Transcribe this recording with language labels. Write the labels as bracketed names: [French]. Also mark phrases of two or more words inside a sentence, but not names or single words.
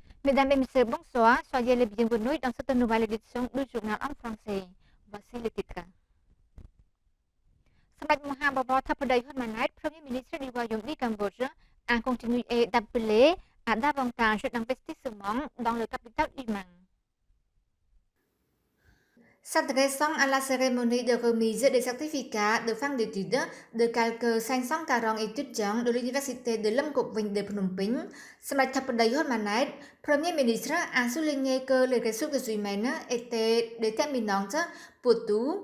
[French] Mesdames et messieurs, bonsoir. Soyez les bienvenus dans cette nouvelle édition du journal en français. Voici les titres. សម្ដេចមហាបវរធិបតីហ៊ុនម៉ាណែត Premier ministre du Royaume du Cambodge a continué d'appeler à davantage d'investissement dans le capital humain. S'adressant à la cérémonie de remise des certificats de fin d'études de quelques 540 étudiants de l'université de Lâm Cục Vinh de Phnom Penh, Samdech Thappadai Hun Manet, Premier ministre, a souligné que les ressources humaines étaient déterminantes pour tout.